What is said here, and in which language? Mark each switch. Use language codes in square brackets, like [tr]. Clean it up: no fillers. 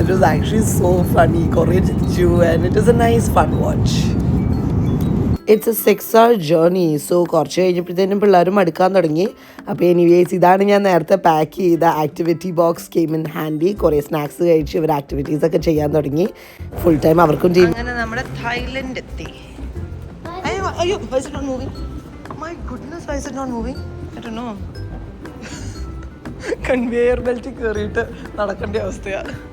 [en] It was actually so funny. [ml] കുറേ ചിരിച്ചു [en] And it was a nice fun watch. It's a 6-hour journey. [ml] So കുറച്ച് കഴിഞ്ഞപ്പോഴത്തേനും പിള്ളേരും മടുക്കാൻ തുടങ്ങി. അപ്പോൾ എനിവേസ് ഇതാണ് ഞാൻ നേരത്തെ പാക്ക് ചെയ്ത activity box. [en] Came in handy. [ml] കുറേ സ്നാക്സ് കഴിച്ച് ഇവർ ആക്ടിവിറ്റീസ് ഒക്കെ ചെയ്യാൻ തുടങ്ങി. ഫുൾ ടൈം അവർക്കും ചെയ്യും. അങ്ങനെ നമ്മുടെ തായ്ലൻഡ് എത്തി. [en] അയ്യോ, why is it not moving? My goodness, why is it not moving? I don't know. [ml] Conveyor belt കയറിയിട്ട് നടക്കേണ്ട അവസ്ഥയാണ്.